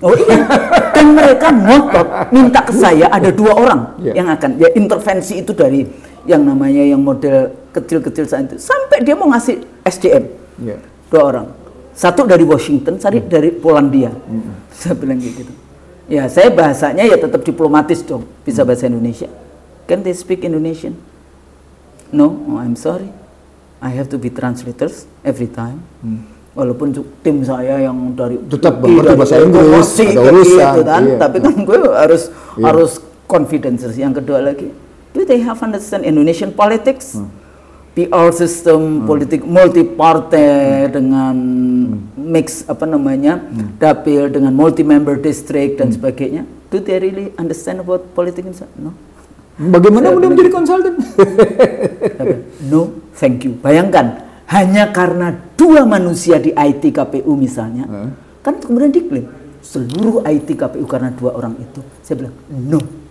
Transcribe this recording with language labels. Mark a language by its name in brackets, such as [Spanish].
[Indonesian] Oh iya, dan mereka ngotot minta ke saya ada 2 orang yang akan ya intervensi itu dari yang namanya yang model kecil-kecil saat itu, sampai dia mau ngasih SDM 2 orang, satu dari Washington, satu dari Polandia. Saya bilang gitu. Ya saya bahasanya ya tetap diplomatis dong, bisa bahasa Indonesia. [English] Can they speak Indonesian? No, oh, I'm sorry, I have to be translators every time. [Indonesian] Walaupun tim saya yang dari tetap bahasa Inggris, ada urusan, gitu kan, tapi kan gue harus confidence. [English] Yang kedua lagi, do they have understand Indonesian politics? [Indonesian] PR system, politik multi-partai dengan mix apa namanya, dapil dengan multi-member district dan sebagainya. [English] Do they really understand about politics? No. [Indonesian] Bagaimana mudah menjadi konsultan? [English] No, thank you. [Indonesian] Bayangkan, hanya karena 2 manusia di IT KPU misalnya, kan kemudian diklaim seluruh IT KPU karena 2 orang itu. Saya bilang no.